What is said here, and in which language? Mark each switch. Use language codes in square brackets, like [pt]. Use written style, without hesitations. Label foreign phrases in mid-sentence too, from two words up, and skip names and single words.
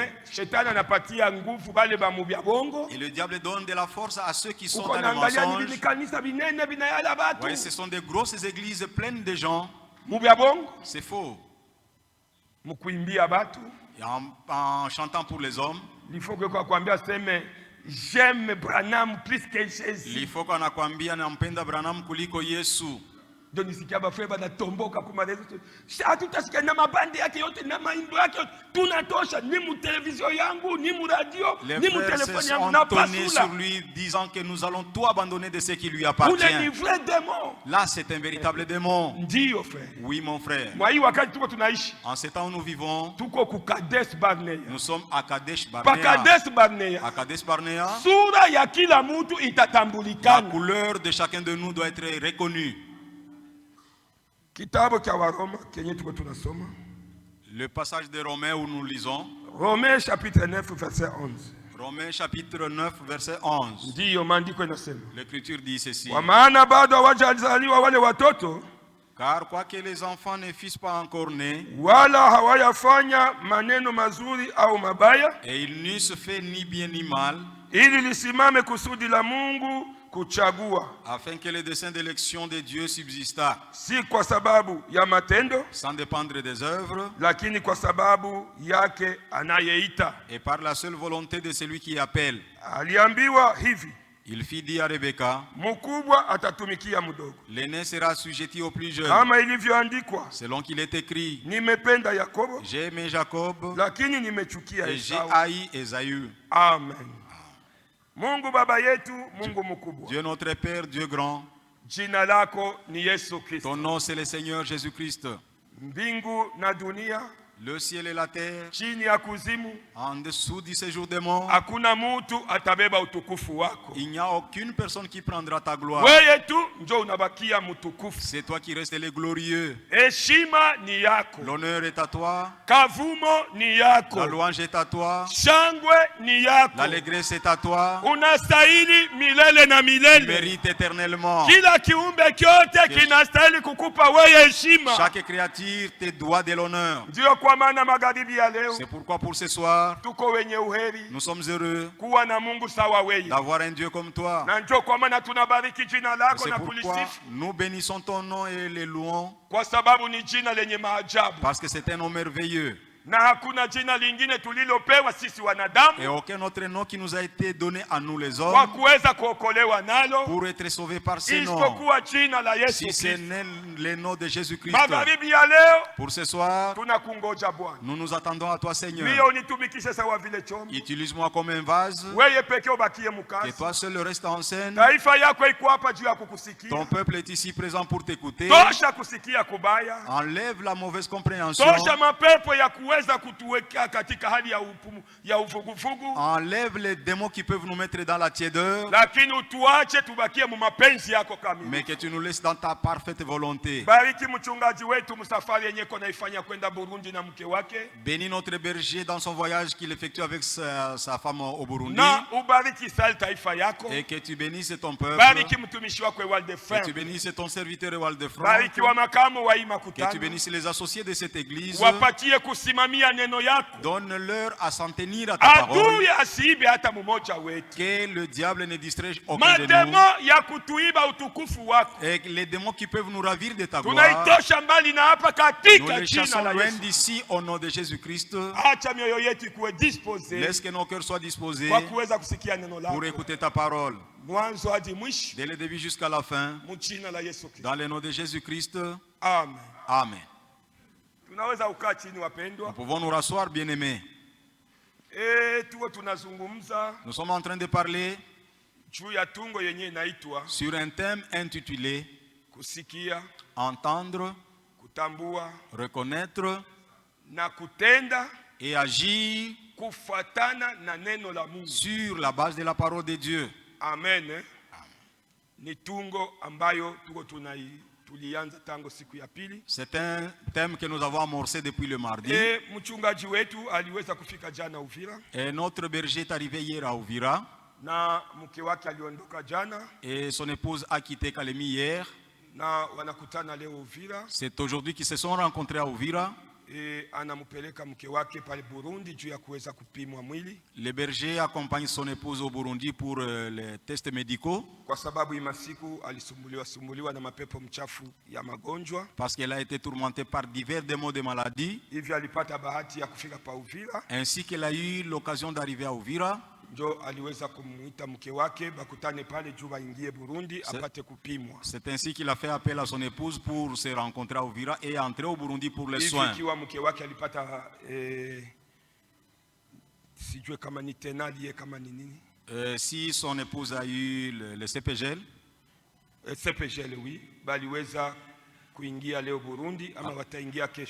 [fr] Et le diable donne de la force à ceux qui sont dans le mensonge. Oui, ce sont des grosses églises pleines de gens. C'est faux. Et en chantant pour les hommes, il faut j'aime Branham plus que Jésus. Il faut qu'on [sw] akwambia nampenda Branham kuliko Yesu. Ndio nisikia bafre banatomboka kumarezo. Hatutasikia na mabandi yake yote na maimbo yake tunatosha ni mu television yangu ni mu radio ni mu telefoni yangu na pasula. [fr] Sur lui disant que nous allons tout abandonner de ce qui lui appartient. Là c'est un véritable démon. [sw] Ndio frère. [fr] Oui mon frère. [sw] Mwa hii wakati tuko tunaishi. [fr] En ce temps où nous vivons, [sw] tuko ku Kadesh Barnea. [fr] Nous sommes à Kadesh Barnea. [sw] Pa Kadesh Barnea. [fr] À Kadesh Barnea. [sw] Sura ya kila mtu itatambulikana. [fr] La couleur de chacun de nous doit être reconnue. Le passage de Romains où nous lisons. Romains chapitre 9 verset 11. Romains chapitre 9 verset 11. L'écriture dit ceci. Car quoique les enfants ne fussent pas encore nés, et ils n'eussent fait ni bien ni mal, afin que le dessein d'élection de Dieu subsista, [sw] si kwa sababu ya matendo, [fr] sans dépendre des œuvres, [sw] lakini kwa sababu yake anayeita, [fr] et par la seule volonté de celui qui appelle. [sw] Aliambiwa hivi, [fr] il fit dire à Rebecca, [sw] mkubwa atatumikia mdogo, [fr] l'aîné sera assujetti au plus jeune, [sw] kama ilivyoandikwa, [fr] selon qu'il est écrit, [sw] nimependa Yakobo, [fr] j'ai aimé Jacob, [sw] lakini nimechukia [fr] et j'ai haï Ésaü. Amen. [sw] Mungu baba yetu, Mungu mkubwa. [fr] Dieu notre Père, Dieu grand. [sw] Jina lako ni Yesu Kristo. [fr] Ton nom c'est le Seigneur Jésus-Christ. [sw] Mbingu na dunia, [fr] le ciel et la terre, [sw] chini ya kuzimu, [fr] en dessous du séjour des morts, [sw] hakuna mtu atabeba utukufu wako. [fr] Il n'y a aucune personne qui prendra ta gloire. [sw] Wewe tu ndio unabakia mtukufu. [fr] C'est toi qui restes le glorieux. [sw] Heshima ni yako. [fr] L'honneur est à toi. [sw] Kavumo ni yako. [fr] La louange est à toi. [sw] Shangwe ni yako. [fr] L'allégresse est à toi. [sw] Unastahili milele na milele. [fr] Mérite éternellement. [sw] Kila kiumbe kyote kinastahili kukupa wewe heshima. [fr] Chaque créature te doit de l'honneur. [sw] Ndio kwa maana magharibi ya leo, [fr] c'est pourquoi pour ce soir, [sw] tuko wenye uheri, [fr] nous sommes heureux [sw] kuwa na Mungu sawa wewe, [fr] d'avoir un Dieu comme toi. [sw] Na ndio kwa maana tunabariki jina lako na kulisifu. [fr] Nous bénissons ton nom et les louons. [sw] Kwa sababu ni jina lenye maajabu. [fr] Parce que c'est un nom merveilleux. [sw] Na hakuna jina lingine tulilopewa sisi wanadamu, [fr] et aucun autre nom qui nous a été donné à nous les hommes, [sw] kwa kuweza kuokolewa nalo, [fr] pour être sauvés par ce nom, [sw] isipokuwa jina la Yesu [fr] si c'est le nom de Jésus-Christ. [sw] Magharibi ya leo, [fr] pour ce soir, [sw] tunakungoja Bwana, [fr] nous nous attendons à toi Seigneur. [sw] Mimi unitumikishe sawa vile chombo, [fr] utilise-moi comme un vase, [sw] wewe pekee ubakie mkazi, [fr] et toi seul reste en scène. [sw] Taifa yako iko hapa juu ya kukusikia, [fr] ton peuple est ici présent pour t'écouter. [sw] Tosha kusikia kubaya, [fr] enlève la mauvaise compréhension. [sw] Tosha mapepo ya kuweza kutuweka katika hali ya uvuguvugu. [fr] Enlève les démons qui peuvent nous mettre dans la tiédeur. [sw] Lakini utuache tubakie mu mapenzi yako kamili. [fr] Mais que tu nous laisses dans ta parfaite volonté. [sw] Bariki mchungaji wetu msafari yenye kona ifanya kwenda Burundi na mke wake. [fr] Bénis notre berger dans son voyage qu'il effectue avec sa femme au Burundi. [sw] Na ubariki Israel taifa yako. [fr] Et que tu bénisses ton peuple. [sw] Bariki mtumishi wako Waldefrem. [fr] Que tu bénisses ton serviteur Waldefrem. [sw] Bariki wa makamu wa Imakutano. [fr] Que tu bénisses les associés de cette église. [sw] Wapatie kusimamia neno yako. [fr] Donne-leur à s'en tenir à ta parole. [sw] Adui asiibe hata mmoja wetu. [fr] Que le diable ne distraie aucun de nous. [sw] Mademo ya kutuiba utukufu wako. [fr] Et les démons qui peuvent nous ravir de ta gloire. [sw] Tunaitosha mbali na hapa katika jina la Yesu. [fr] D'ici au nom de Jésus-Christ. [sw] Acha mioyo yetu ikuwe disposée. [fr] Laisse que nos cœurs soient disposés. [sw] Kwa kuweza kusikia neno lako. [fr] Pour écouter ta parole. [sw] Mwanzo hadi mwisho. [fr] Dès le début jusqu'à la fin. [sw] Mjina la Yesu Kristo. [fr] Dans le nom de Jésus-Christ. Amen. Amen. [sw] Tunaweza ukaa chini wapendwa. [fr] Nous pouvons nous rasseoir, bien-aimés. Nous sommes en train de parler sur un thème intitulé Entendre, reconnaître [sw] na kutenda [fr] et agir [sw] kufuatana na neno la Mungu, [fr] sur la base de la parole de Dieu. Amen. [sw] Ni tungo ambayo tuko tulianza tangu siku ya pili. [fr] C'est un thème que nous avons amorcé depuis le mardi. [sw] Mchungaji wetu aliweza kufika jana Uvira. [fr] Et notre berger est arrivé hier à Uvira. [sw] Na mke wake aliondoka jana. [fr] Et son épouse a quitté Kalemi hier. [sw] Na wanakutana leo Uvira. [fr] C'est aujourd'hui qu'ils se sont rencontrés à Uvira. [sw] Anamupeleka mke wake pale Burundi juu ya kuweza kupimwa mwili. [fr] Le berger accompagne son épouse au Burundi pour les tests médicaux. [sw] Kwa sababu imasiku alisumbuliwa na mapepo mchafu ya magonjwa. [fr] Parce qu'elle a été tourmentée par divers démons de maladie. [sw] Hivyo alipata bahati ya kufika pa Uvira. [fr] Ainsi qu'elle a eu l'occasion d'arriver à Uvira. [sw] Ndio aliweza kumuita mke wake bakutane pale juu waingie Burundi apate kupimwa. [fr] C'est ainsi qu'il a fait appel à son épouse pour se rencontrer à Uvira et entrer au Burundi pour les soins. [sw] Ikiwa mke wake alipata sijue kama ni tenali kama ni nini. [fr] Si son épouse a eu le CPGL. CPGL oui, [sw] baliweza kuingia leo Burundi ama wataingia kesho.